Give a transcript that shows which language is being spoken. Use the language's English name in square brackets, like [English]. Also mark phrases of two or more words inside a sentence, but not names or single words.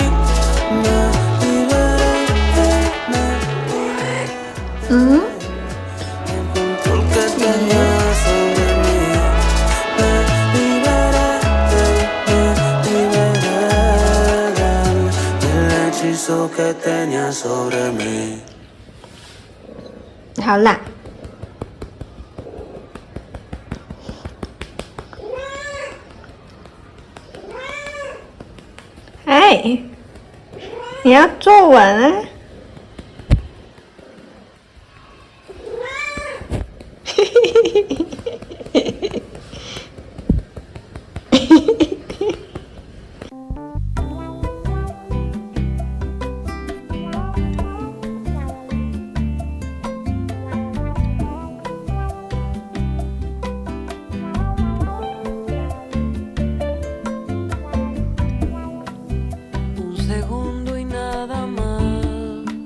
[Spanish] Me liberé del control que tenía sobre mí. Me liberé del hechizo que tenía sobre mí. [Chinese] 好啦。哎，你要坐稳啊！嘿嘿嘿嘿嘿嘿。 [Spanish] segundo y nada más